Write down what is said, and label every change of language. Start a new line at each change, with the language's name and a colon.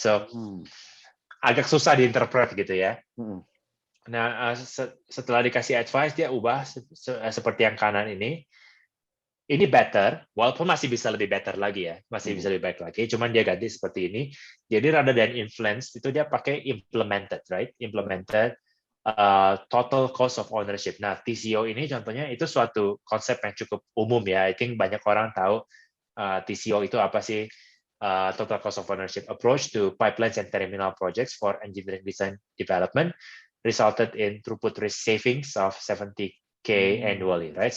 Indonesian: So agak susah diinterpret gitu ya. Nah, setelah dikasih advice, dia ubah seperti yang kanan ini. Ini better, walaupun masih bisa lebih better lagi ya, masih bisa lebih baik lagi. Cuman dia ganti seperti ini. Jadi
English: rather than influence,
Indonesian: itu dia pakai implemented,
English: right? Implemented total cost of ownership.
Indonesian: Nah, TCO ini contohnya itu suatu konsep yang cukup umum ya.
English: I think
Indonesian: banyak orang tahu TCO itu apa sih?
English: Total cost of ownership approach to pipelines and terminal projects for engineering design development resulted in throughput risk savings of 70K annually, right?